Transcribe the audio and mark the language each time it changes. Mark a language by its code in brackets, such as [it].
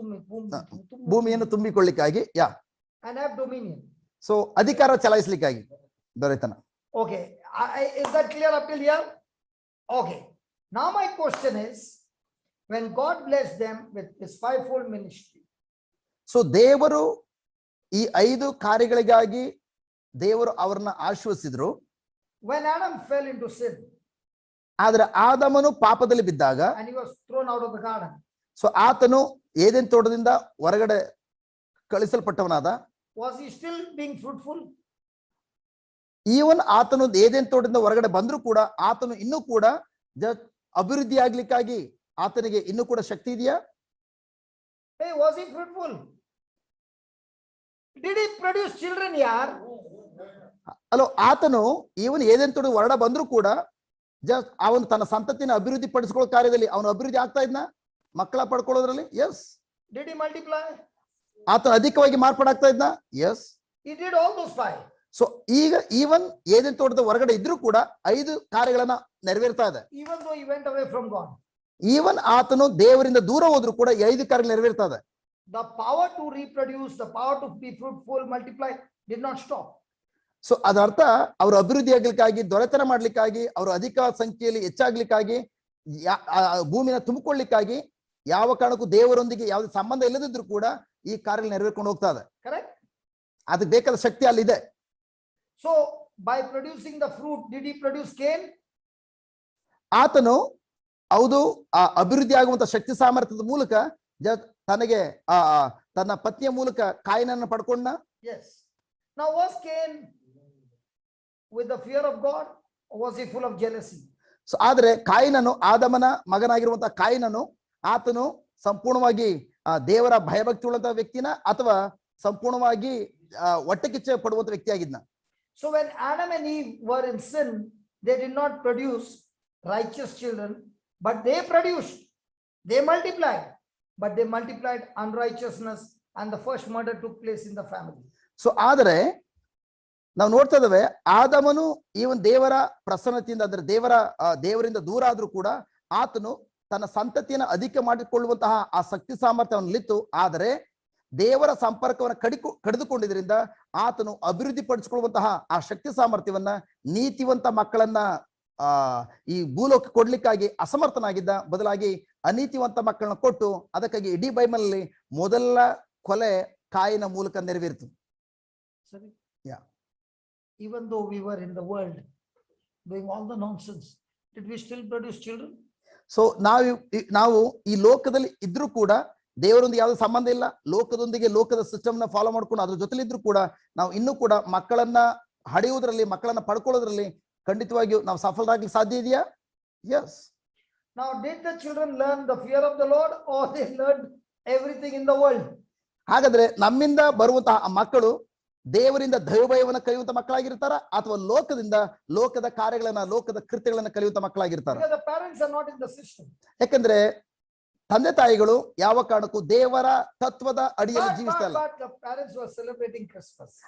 [kn] Tumbi. ಭೂಮಿಯನ್ನು ತುಂಬಿಕೊಳ್ಳಿಕ್ಕಾಗಿ, [en] And have dominion. [kn] So ಅಧಿಕಾರ ಚಲಾಯಿಸಲಿಕ್ಕಾಗಿ ದೊರೆತನ. [en] Okay, is that clear up till here? Okay. Now my question is, when God blessed them with his fivefold ministry, [kn] so ದೇವರು ಈ 5 ಕಾರ್ಯಗಳಿಗಾಗಿ ದೇವರು ಅವರನ್ನ ಆಶೀರ್ವದಿಸಿದ್ರು. [en] when Adam fell into sin [kn] ಆದ್ರೆ ಆದಮನು ಪಾಪದಲ್ಲಿ ಬಿದ್ದಾಗ, [en] and he was thrown out of the garden, [kn] so ಆತನು Eden ತೋಟದಿಂದ ಹೊರಗಡೆ ಕಳಿಸಲ್ಪಟ್ಟವನಾದ. [en] was he still being fruitful? [kn] Even ಆತನು ಏದೆನ್ ತೋಟದಿಂದ ಹೊರಗಡೆ ಬಂದ್ರು ಕೂಡ ಆತನು ಇನ್ನೂ ಕೂಡ ಅಭಿವೃದ್ಧಿ ಆಗ್ಲಿಕ್ಕಾಗಿ ಆತನಿಗೆ ಇನ್ನೂ ಕೂಡ ಶಕ್ತಿ ಇದೆಯಾ? [en] Hey, was he fruitful? Did he produce children here? [kn] Hello, ಆತನು ಈವನ್ ಏದೆನ್ ತೋಟ ಹೊರಗಡೆ ಬಂದ್ರು ಕೂಡ ಅವನು ತನ್ನ ಸಂತತಿನ ಅಭಿವೃದ್ಧಿ ಪಡಿಸ್ಕೊಳ್ಳೋ ಕಾರ್ಯದಲ್ಲಿ ಅವನು ಅಭಿವೃದ್ಧಿ ಆಗ್ತಾ ಇದ್ನ, ಮಕ್ಕಳ ಪಡ್ಕೊಳ್ಳೋದ್ರಲ್ಲಿ. [en] Yes. Did he multiply? [kn] ಆತ ಅಧಿಕವಾಗಿ ಮಾರ್ಪಾಡಾಗ್ತಾ ಇದ್ನ. S. [en] He did all those 5. [kn] So ಈಗ ಈವನ್ ಏದೆನ್ ತೋಟದ ಹೊರಗಡೆ ಇದ್ರೂ ಕೂಡ 5 ಕಾರ್ಯಗಳನ್ನ ನೆರವೇರ್ತಾ ಇದೆ. [en] Even though he went away from God, [kn] even ಆತನು ದೇವರಿಂದ ದೂರ ಹೋದ್ರು ಕೂಡ 5 ಕಾರ್ಯಗಳು ನೆರವೇರ್ತಾ ಇದೆ. [en] the power to reproduce, the power to be fruitful, multiply did not stop. [kn] So ಅದರ್ಥ ಅವರು ಅಭಿವೃದ್ಧಿ ಆಗ್ಲಿಕ್ಕಾಗಿ, ದೊರೆತನ ಮಾಡ್ಲಿಕ್ಕಾಗಿ, ಅವರು ಅಧಿಕ ಸಂಖ್ಯೆಯಲ್ಲಿ ಹೆಚ್ಚಾಗ್ಲಿಕ್ಕಾಗಿ, ಭೂಮಿನ ತುಂಬಿಕೊಳ್ಳಿಕ್ಕಾಗಿ ಯಾವ ಕಾರಣಕ್ಕೂ ದೇವರೊಂದಿಗೆ ಯಾವುದೇ ಸಂಬಂಧ ಇಲ್ಲದಿದ್ರು ಕೂಡ ಈ ಕಾರ್ಯ ನೆರವೇರ್ಕೊಂಡು ಹೋಗ್ತಾ ಇದೆ. [en] Correct? [kn] ಅದಕ್ಕೆ ಬೇಕಾದ ಶಕ್ತಿ ಅಲ್ಲಿದೆ. [en] So by producing the fruit, did he produce Cain? [kn] ಆತನು ಹೌದು ಆ ಅಭಿವೃದ್ಧಿ ಆಗುವಂತ ಶಕ್ತಿ ಸಾಮರ್ಥ್ಯದ ಮೂಲಕ ತನಗೆ ತನ್ನ ಪತ್ನಿಯ ಮೂಲಕ ಕಾಯಿನನ್ನು ಪಡ್ಕೊಂಡ. [en] Yes. Now was Cain with the fear of God, or was he full of jealousy? [kn] So ಆದ್ರೆ ಕಾಯಿನನು, ಆದಮನ ಮಗನಾಗಿರುವಂತಹ ಕಾಯಿನನು, ಆತನು ಸಂಪೂರ್ಣವಾಗಿ ದೇವರ ಭಯಭಕ್ತಿ ಉಳ್ಳಂತಹ ವ್ಯಕ್ತಿನ ಅಥವಾ ಸಂಪೂರ್ಣವಾಗಿ ಹೊಟ್ಟೆಕಿಚ್ಚೆ ಪಡುವಂತ ವ್ಯಕ್ತಿಯಾಗಿದ್ನ. [en] So when Adam and Eve were in sin, they did not produce righteous children, but they produced, they multiplied, but they multiplied unrighteousness, and the first murder took place in the family. [kn] So ಆದರೆ ನಾವು ನೋಡ್ತಾ ಇದ್ದೇವೆ, ಆದಮನು even ದೇವರ ಪ್ರಸನ್ನತೆಯಿಂದ ಅಂದ್ರೆ ದೇವರಿಂದ ದೂರ ಆದ್ರೂ ಕೂಡ ಆತನು ತನ್ನ ಸಂತತಿಯನ್ನು ಅಧಿಕ ಮಾಡಿಕೊಳ್ಳುವಂತಹ ಆ ಶಕ್ತಿ ಸಾಮರ್ಥ್ಯವನ್ನು ಲಿತ್ತು. ಆದರೆ ದೇವರ ಸಂಪರ್ಕವನ್ನು ಕಡಿದುಕೊಂಡಿದ್ರಿಂದ ಆತನು ಅಭಿವೃದ್ಧಿ ಪಡಿಸಿಕೊಳ್ಳುವಂತಹ ಆ ಶಕ್ತಿ ಸಾಮರ್ಥ್ಯವನ್ನ ನೀತಿವಂತ ಮಕ್ಕಳನ್ನ ಈ ಭೂಲೋಕ ಕೊಡ್ಲಿಕ್ಕಾಗಿ ಅಸಮರ್ಥನಾಗಿದ್ದ. ಬದಲಾಗಿ ಅನೀತಿವಂತ ಮಕ್ಕಳನ್ನ ಕೊಟ್ಟು, ಅದಕ್ಕಾಗಿ ಇಡೀ ಬೈಬಲ್ ಅಲ್ಲಿ ಮೊದಲ ಕೊಲೆ ಕಾಯಿನ ಮೂಲಕ ನೆರವೇರಿತು. [en] Sorry? Yeah. Even though we were in the world doing all the nonsense, did we still produce children? [kn] So ನಾವು ಈ ಲೋಕದಲ್ಲಿ ಇದ್ರೂ ಕೂಡ ದೇವರೊಂದಿಗೆ ಯಾವುದೇ ಸಂಬಂಧ ಇಲ್ಲ, ಲೋಕದೊಂದಿಗೆ ಲೋಕದ ಸಿಸ್ಟಮ್ ನ ಫಾಲೋ ಮಾಡ್ಕೊಂಡು ಅದ್ರ ಜೊತೆಲಿದ್ರು ಕೂಡ ನಾವು ಇನ್ನೂ ಕೂಡ ಮಕ್ಕಳನ್ನ ಹಡೆಯುವುದರಲ್ಲಿ, ಮಕ್ಕಳನ್ನ ಪಡ್ಕೊಳ್ಳೋದ್ರಲ್ಲಿ ಖಂಡಿತವಾಗಿಯೂ ನಾವು ಸಫಲರಾಗ್ಲಿಕ್ಕೆ ಸಾಧ್ಯ ಇದೆಯಾ? [en] Yes. Now did the children learn the fear of the Lord, or they learned everything in the world? [kn] ಹಾಗಾದ್ರೆ ನಮ್ಮಿಂದ ಬರುವಂತಹ ಮಕ್ಕಳು ದೇವರಿಂದ ದೈವಭಯವನ್ನ ಕಲಿಯುವಂತ ಮಕ್ಕಳಾಗಿರ್ತಾರ ಅಥವಾ ಲೋಕದ ಕಾರ್ಯಗಳನ್ನ, ಲೋಕದ ಕೃತ್ಯಗಳನ್ನ ಕಲಿಯುವಂತ ಮಕ್ಕಳಾಗಿರ್ತಾರ? [en] Because the parents are not in the system. [kn] ಯಾಕಂದ್ರೆ ತಂದೆ ತಾಯಿಗಳು ಯಾವ ಕಾರಣಕ್ಕೂ ದೇವರ ತತ್ವದ ಅಡಿಯಲ್ಲಿ ಜೀವಿಸ್ತಾ ಇಲ್ಲ. [en] But the parents were celebrating Christmas.